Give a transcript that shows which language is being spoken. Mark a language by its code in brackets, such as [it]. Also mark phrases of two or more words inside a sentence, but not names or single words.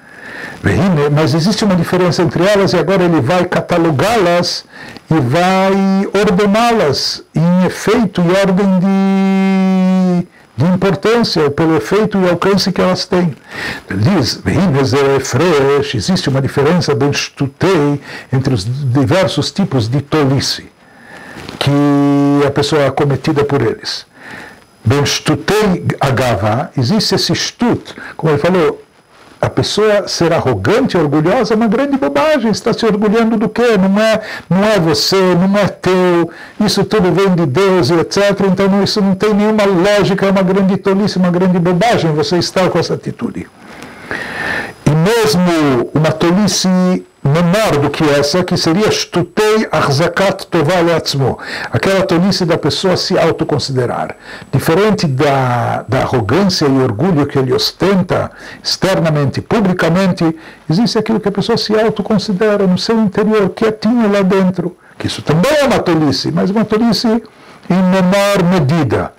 [pt] Mas existe uma diferença entre elas e agora ele vai catalogá-las e vai ordená-las em efeito e ordem de importância, pelo efeito e alcance que elas têm. Ele diz, existe uma diferença bem shtutei entre os diversos tipos de tolice que a pessoa é cometida por eles. [he] בין שטותי הגאוה, [pt] existe esse shtut, como ele falou, a pessoa ser arrogante e orgulhosa é uma grande bobagem. Está se orgulhando do quê? Não é você, não é teu, isso tudo vem de Deus e etc. Então isso não tem nenhuma lógica, é uma grande tolice, uma grande bobagem você estar com essa atitude. E mesmo uma tolice menor do que essa, que seria [he] שטותי החזקת טובה לעצמו, [pt] aquela tolice da pessoa se autoconsiderar. Diferente da arrogância e orgulho que ele ostenta externamente, publicamente, existe aquilo que a pessoa se autoconsidera no seu interior, quietinho lá dentro, que isso também é uma tolice, mas uma tolice em menor medida.